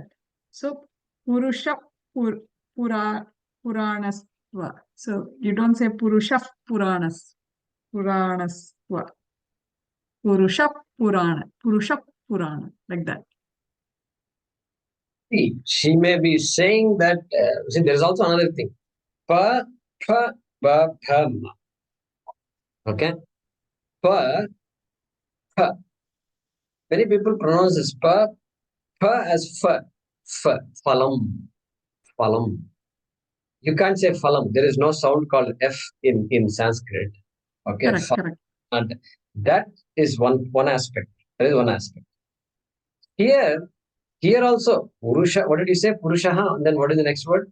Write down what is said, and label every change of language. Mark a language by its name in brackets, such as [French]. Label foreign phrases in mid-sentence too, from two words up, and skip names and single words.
[English] So Purusha pur, [Sanskrit] pura Puranasva. [English] So you don't say Purusha Puranasva. [Sanskrit] Purusha Purana, [English] like that. See, she may be saying that. See, there is also another thing. [Sanskrit] Pa, pa, pa, pam. Okay? Pa, pa. [English] Many people pronounce this pa, pa as fa, fa, [Sanskrit] phalam, phalam. [English] You can't say phalam. There is no sound called F in Sanskrit. Okay? Correct. And that is one aspect. That is one aspect. Here also, Purusha, what did you say? Purushaha, and then what is the next word?